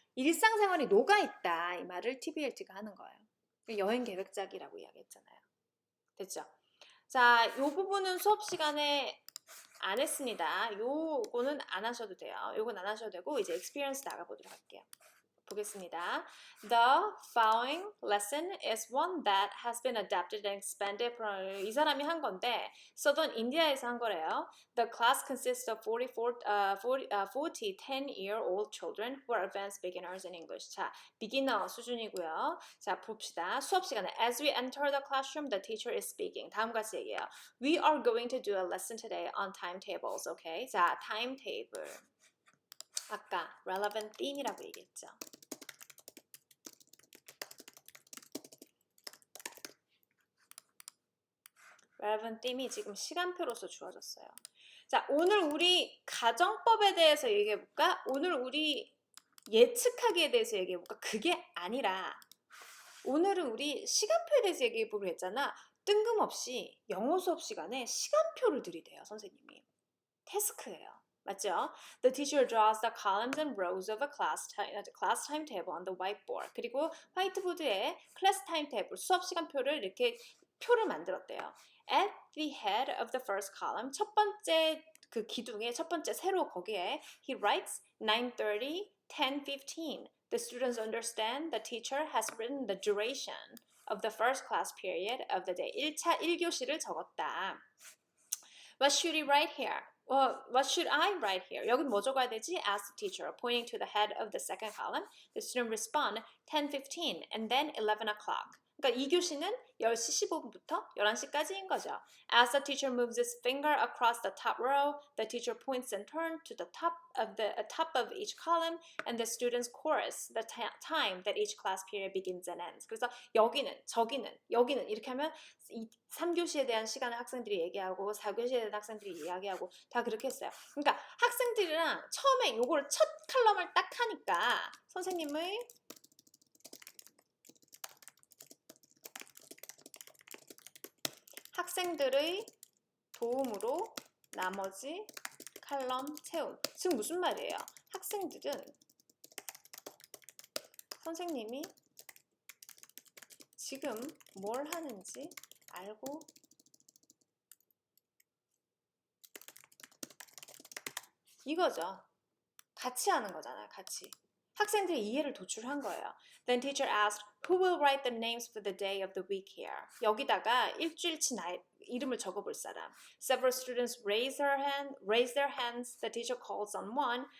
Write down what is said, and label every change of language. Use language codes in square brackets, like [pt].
[ko] 일상생활이 녹아있다. 이 말을 TBLT가 하는 거예요. 여행 계획 짜기라고 이야기했잖아요. 됐죠? 자, 이 부분은 수업 시간에 안 했습니다. 요거는 안 하셔도 돼요. 요건 안 하셔도 되고 이제 experience 나가보도록 할게요. 보겠습니다. [en] The following lesson is one that has been adapted and expanded. [ko] 이 사람이 한 건데 서던 인디아에서 한 거래요. [en] The class consists of 40 10-year-old children who are advanced beginners in English. [ko] 자, beginner 수준이고요. 자, 봅시다. 수업 시간에 [en] As we enter the classroom, the teacher is speaking. [ko] 다음 같이 얘기해요. [en] We are going to do a lesson today on timetables. Okay? 자, timetable. [ko] 아까 relevant theme이라고 얘기했죠. relevant theme이 지금 시간표로서 주어졌어요. 자, 오늘 우리 가정법에 대해서 얘기해볼까? 오늘 우리 예측하기에 대해서 얘기해볼까? 그게 아니라 오늘은 우리 시간표에 대해서 얘기해보기로 했잖아. 뜬금없이 영어 수업 시간에 시간표를 들이대요, 선생님이. 태스크예요. 맞죠? [en] The teacher draws the columns and rows of a class timetable on the whiteboard. [ko] 그리고 화이트보드에 클래스 타임테이블, 수업 시간표를 이렇게 표를 만들었대요. [en] At the head of the first column, [ko] 첫 번째 그 기둥의 첫 번째 세로 거기에 [en] he writes 9:30, 10:15. The students understand the teacher has written the duration of the first class period of the day. [ko] 1차 1교시를 적었다. [en] What should he write here? What should I write here? [ko] 여긴 뭐 적어야 되지? [en] Ask the teacher, pointing to the head of the second column. The student respond 10:15 and then 11 o'clock. [ko] 그러니까 2교시는 10시 15분부터 11시까지인 거죠. [en] As the teacher moves his finger across the top row, the teacher points in turn to the top of each column and the students chorus the time that each class period begins and ends. [ko] 그래서 여기는, 저기는, 여기는 이렇게 하면 3교시에 대한 시간을 학생들이 얘기하고 4교시에 대한 학생들이 이야기하고 다 그렇게 했어요. 그러니까 학생들이랑 처음에 요걸 첫 칼럼을 딱 하니까 선생님의 학생들의 도움으로 나머지 칼럼 채움. 지금 무슨 말이에요? 학생들은 선생님이 지금 뭘 하는지 알고 이거죠. 같이 하는 거잖아요. 같이. 학생들이 이해를 도출한 거예요. [en] Then teacher asked, who will write the names for the day of the week here? [ko] 여기다가 일주일치 이름을 적어볼 사람. [en] Several students raise their hands. The teacher calls on one.